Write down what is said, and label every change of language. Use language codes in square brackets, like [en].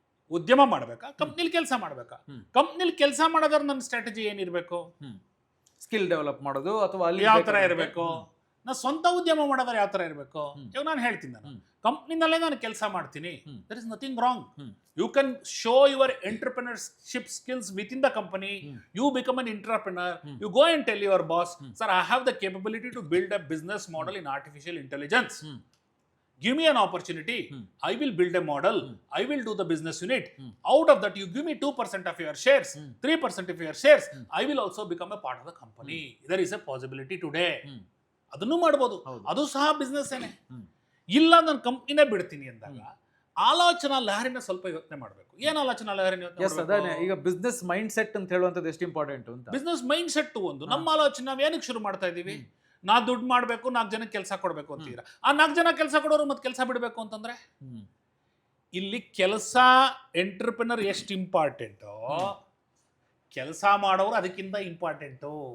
[kn] ಉದ್ಯಮ ಮಾಡಬೇಕಾ, ಕಂಪ್ನಿಲಿ ಕೆಲಸ ಮಾಡಬೇಕಾ? ಕಂಪ್ನಿಲಿ ಕೆಲಸ ಮಾಡೋದ್ರ ನನ್ನ ಸ್ಟ್ರಾಟಜಿ ಏನಿರಬೇಕು? ಸ್ಕಿಲ್ ಡೆವಲಪ್ ಮಾಡೋದು ಅಥವಾ ಅಲ್ಲಿ ಯಾವ ತರ ಇರಬೇಕು? ನಾ ಸ್ವಂತ ಉದ್ಯಮ ಮಾಡೋದ್ರೆ ಯಾವ ತರ ಇರಬೇಕು? ಇವಾಗ ನಾನು ಹೇಳ್ತೀನಿ, ನಾನು ಕಂಪ್ನಿನಲ್ಲೇ ನಾನು ಕೆಲಸ ಮಾಡ್ತೀನಿ, [en] There is nothing wrong. You can show your entrepreneurship skills within the company. You become an entrepreneur. You go and tell your boss, sir, I have the capability to build a business model in artificial intelligence. Give me an opportunity. I will build a model. I will do the business unit. Out of that, you give me 2% of your shares, 3% of your shares. I will also become a part of the company. There is a possibility today. [kn] ಅದನ್ನು ಮಾಡ್ಬೋದು, ಅದು ಸಹ business ಏನೆ. ಇಲ್ಲ ನಾನು ಕಂಪ್ನಿನೇ ಬಿಡ್ತೀನಿ ಅಂದಾಗ ಆಲೋಚನಾ ಲಹರಿನ ಸ್ವಲ್ಪ ಯೋಚನೆ ಮಾಡಬೇಕು. ಏನ್ ಆಲೋಚನಾ ಲಹರಿನ ಯೋಚನೆ? ಈಗ ಬಿಸ್ನೆಸ್ ಮೈಂಡ್ ಸೆಟ್ ಅಂತ ಹೇಳುವಂಥದ್ದು ಎಷ್ಟು ಇಂಪಾರ್ಟೆಂಟ್ ಅಂತ. ಬಿಸ್ನೆಸ್ ಮೈಂಡ್ ಸೆಟ್ ಒಂದು ನಮ್ಮ ಆಲೋಚನೆ. ನಾವು ಏನಕ್ಕೆ ಶುರು ಮಾಡ್ತಾ ಇದೀವಿ? ನಾ ದುಡ್ಡು ಮಾಡಬೇಕು, 4 ಜನಕ್ಕೆ ಕೆಲಸ ಕೊಡಬೇಕು ಅಂತೀರಾ. ಆ 4 ಜನ ಕೆಲಸ ಕೊಡೋರು ಮತ್ತೆ ಕೆಲಸ ಬಿಡಬೇಕು ಅಂತಂದ್ರೆ ಇಲ್ಲಿ ಕೆಲಸ ಎಂಟರ್ಪ್ರಿನರ್ ಎಷ್ಟು ಇಂಪಾರ್ಟೆಂಟೋ ಕೆಲಸ ಮಾಡೋರು ಅದಕ್ಕಿಂತ ಇಂಪಾರ್ಟೆಂಟು.